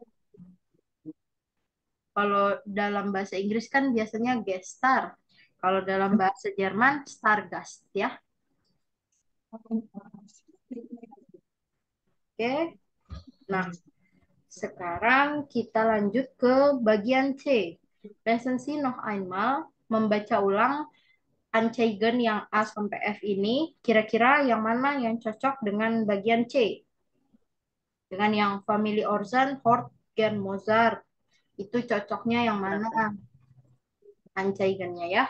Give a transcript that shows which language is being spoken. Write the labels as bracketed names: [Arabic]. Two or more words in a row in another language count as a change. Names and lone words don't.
[Indonesian] Kalau dalam bahasa Inggris kan biasanya [English] guest star. [Indonesian] Kalau dalam bahasa Jerman stargast ya. Oke. Nah, sekarang kita lanjut ke bagian C. [German] Lesen Sie noch einmal, [Indonesian] membaca ulang Anzeigen yang A sampai F ini, kira-kira yang mana yang cocok dengan bagian C? Dengan yang Family Organ, Hort, Gen, Mozart. Itu cocoknya yang mana? Anzeigennya ya.